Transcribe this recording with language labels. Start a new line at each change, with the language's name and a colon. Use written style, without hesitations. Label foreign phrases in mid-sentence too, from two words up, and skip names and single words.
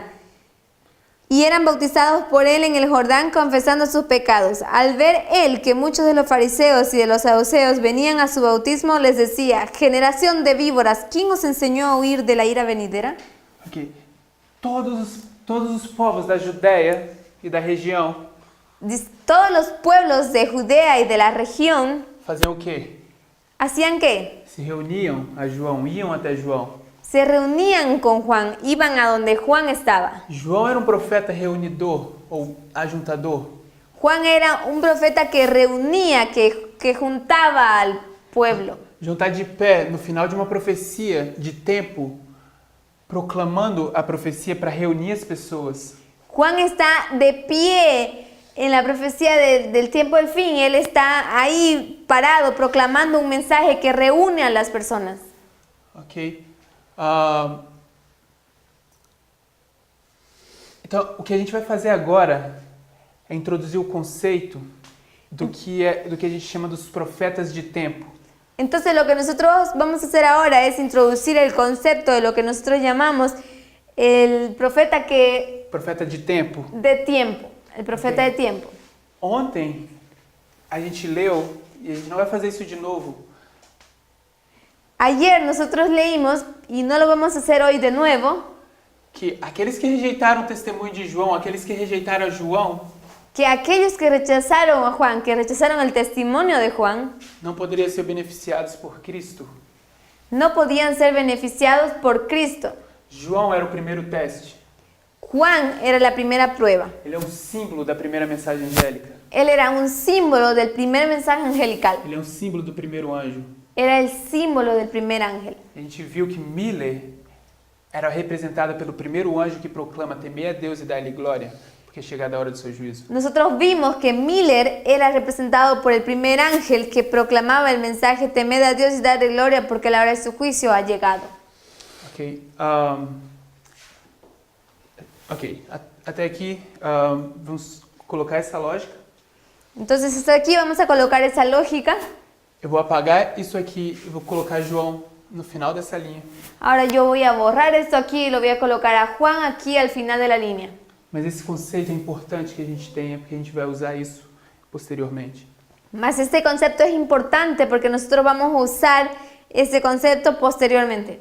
Spanish: Y eran bautizados por él en el Jordán, confesando sus pecados. Al ver él que muchos de los fariseos y de los saduceos venían a su bautismo, les decía: generación de víboras, ¿quién os enseñó a huir de la ira venidera? Okay.
Portuguese: Todos os povos da Judéia e da região
Spanish: Todos los pueblos de Judea y de la región
Portuguese: faziam o quê?
Spanish: hacían ¿qué?
Portuguese: Se reuniam a João, iam até João.
Spanish: Se reunían con Juan, iban a donde Juan estaba.
Portuguese: João era um profeta reunidor ou ajuntador.
Spanish: Juan era un profeta que reunía, que juntaba al pueblo.
Portuguese: João está de pé no final de uma profecia de tempo, proclamando a profecia para reunir as pessoas.
Spanish: Juan está de pie en la profecía del tiempo del fin. Él está ahí parado proclamando un mensaje que reúne a las personas. Ok?
Portuguese: Então, o que a gente vai fazer agora é introduzir o conceito do que a gente chama dos profetas de tempo.
Spanish: Entonces lo que nosotros vamos a hacer ahora es introducir el concepto de lo que nosotros llamamos el profeta
Portuguese: Profeta de tempo.
Spanish: de tiempo, el profeta Ok. de tiempo.
Portuguese: Ontem a gente leu, e a gente não vai fazer isso de novo,
Spanish: Ayer nosotros leímos, y no lo vamos a hacer hoy de nuevo,
Portuguese: que aqueles que rejeitaram o testemunho de João, aqueles que rejeitaram a João,
Spanish: que aquellos que rechazaron a Juan, que rechazaron el testimonio de Juan,
Portuguese: não poderiam ser beneficiados por Cristo.
Spanish: no podían ser beneficiados por Cristo.
Portuguese: João era o primeiro teste.
Spanish: Juan era la primera prueba.
Portuguese: Ele é um símbolo da primeira mensagem angélica.
Spanish: Él era un símbolo del primer mensaje angelical.
Portuguese: Ele é um símbolo do primeiro anjo.
Spanish: Era el símbolo del primer ángel.
Portuguese: A gente viu que Miller era representada pelo primeiro anjo que proclama temer a Deus e dar-lhe glória, porque é chegada a hora do seu juízo.
Spanish: Nosotros vimos que Miller era representado por el primer ángel que proclamaba el mensaje temed a Dios y darle gloria porque la hora de su juicio ha llegado. Ok.
Portuguese: Até aqui, vamos colocar essa lógica.
Spanish: Entonces hasta aquí vamos a colocar esa lógica.
Portuguese: Eu vou apagar isso aqui e vou colocar João no final dessa linha.
Spanish: Ahora yo voy a borrar esto aquí y lo voy a colocar a Juan aquí al final de la línea.
Portuguese: Mas esse conceito é importante que a gente tenha, porque a gente vai usar isso posteriormente.
Spanish: Mas este concepto es importante porque nosotros vamos a usar este concepto posteriormente.